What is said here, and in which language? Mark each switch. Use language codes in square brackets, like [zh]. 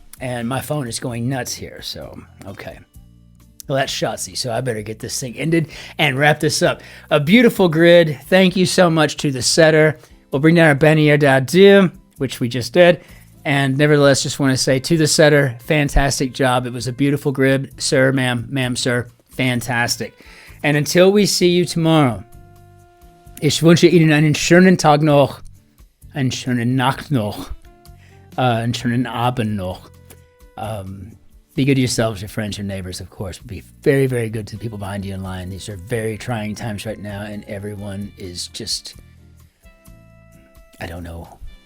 [en] And my phone is going nuts here, so okay. Well, that's Shotzi, so I better get this thing ended and wrap this up. A beautiful grid. Thank you so much to the setter. We'll bring down our Bannier d'Adieu, which we just did. And nevertheless, just want to say to the setter, fantastic job. It was a beautiful grid. Sir, ma'am, sir, fantastic. And until we see you tomorrow, [de] ich wünsche Ihnen einen schönen Tag noch, einen schönen Nacht noch, einen schönen Abend noch. [en] Be good to yourselves, your friends, your neighbors, of course. Be very, very good to the people behind you in line. These are very trying times right now, and everyone is just, I don't know.